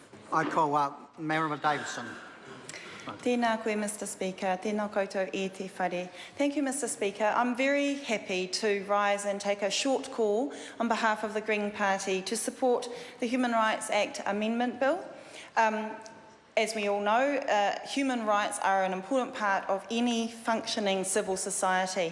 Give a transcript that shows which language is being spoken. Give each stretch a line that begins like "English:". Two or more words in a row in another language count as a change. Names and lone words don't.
English: I call up Member Davidson.
Māori: Tēnā koe,
English: Mr. Speaker.
Māori: Tēnā koutou e te whare.
English: Thank you, Mr. Speaker. I'm very happy to rise and take a short call on behalf of the Green Party to support the Human Rights Act Amendment Bill. As we all know, human rights are an important part of any functioning civil society.